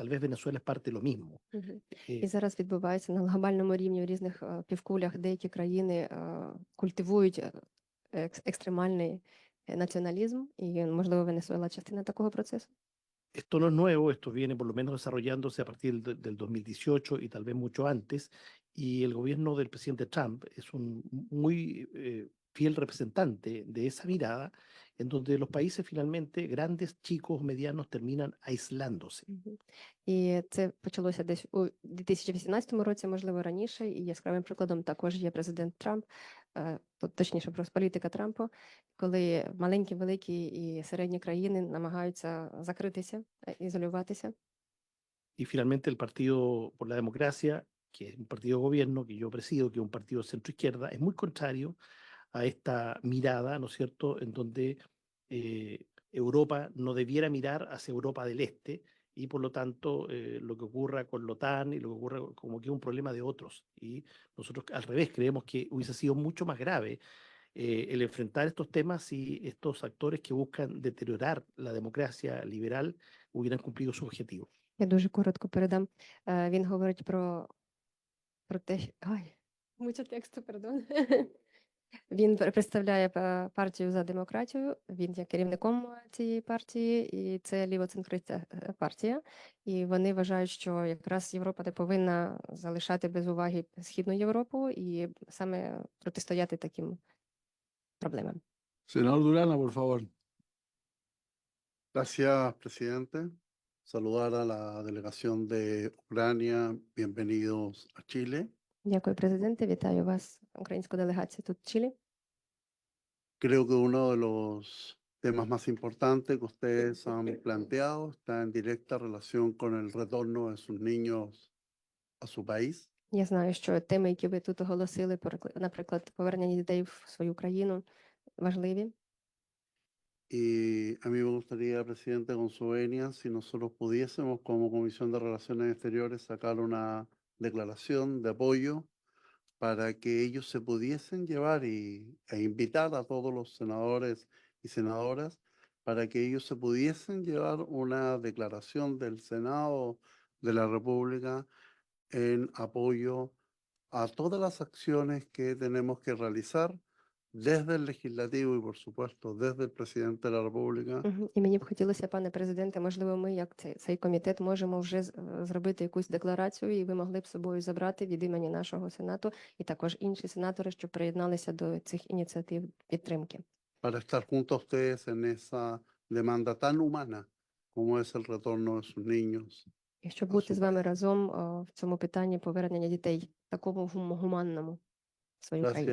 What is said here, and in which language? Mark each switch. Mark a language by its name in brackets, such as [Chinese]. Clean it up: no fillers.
[Spanish] Tal vez Venezuela es parte de lo mismo. [Ukrainian] І зараз відбувається на глобальному рівні в різних півкулях, деякі країни культивують екстремальний націоналізм, і, можливо, Венесуела частина такого процесу. [Spanish] Esto no es nuevo, esto viene por lo menos desarrollándose a partir del 2018 y tal vez mucho antes, y el gobierno del presidente Trump es un muy fiel representante de esa mirada, en donde los países finalmente, grandes, chicos, medianos, terminan aislándose. [Ukrainian] І це почалося десь у 2018 році, можливо, раніше, і яскравим прикладом також є президент Трамп, точніше, просто політика Трампа, коли маленькі, великі і середні країни намагаються закритися, ізолюватися. [Spanish] Y finalmente el Partido por la Democracia, que es un partido de gobierno que yo presido, que es un partido centro-izquierda, es muy contrario a esta mirada, ¿no es cierto?, en donde Europa no debiera mirar hacia Europa del Este, y por lo tanto lo que ocurra con la OTAN y lo que ocurra como que es un problema de otros. Y nosotros al revés creemos que hubiese sido mucho más grave el enfrentar estos temas si estos actores que buscan deteriorar la democracia liberal hubieran cumplido su objetivo. [Ukrainian] Я дуже коротко передам. Він говорить про те, [Spanish] Mucho texto, perdón. [Ukrainian] Він представляє партію за демократію. Він є керівником цієї партії, і це лівоцентристська партія. І вони вважають, що якраз Європа не повинна залишати без уваги Східну Європу і саме протистояти таким проблемам. [Spanish] Senador Durana, por favor. Gracias, presidente. Saludar a la delegación de Ucrania. Bienvenidos a Chile. [Ukrainian] Дякую, президенте. Вітаю вас, українську делегацію тут в Чилі. [Spanish] Creo que uno de los temas más importantes que ustedes han planteado está en directa relación con el retorno de sus niños a su país. [Ukrainian] Я знаю, що теми, які ви тут оголосили, наприклад, повернення дітей в свою країну, важливі. [Spanish] Y a mí me gustaría, presidente, con su venia, si nosotros pudiésemos, como Comisión de Relaciones Exteriores, sacar una declaración de apoyo para que ellos se pudiesen llevar e invitar a todos los senadores y senadoras para que ellos se pudiesen llevar una declaración del Senado de la República en apoyo a todas las acciones que tenemos que realizar desde el legislativo y, por supuesto, desde el presidente de la República. [Ukrainian] І мені б хотілося, пане президенте, можливо, ми, як цей комітет, можемо вже зробити якусь декларацію, і ви могли б з собою забрати від імені нашого Сенату і також інші сенатори, що приєдналися до цих ініціатив підтримки. [Spanish] Para estar junto a ustedes en esa demanda tan humana como es el retorno de sus niños. [Ukrainian] І щоб бути з вами разом в цьому питанні повернення дітей такому гуманному в свою країну.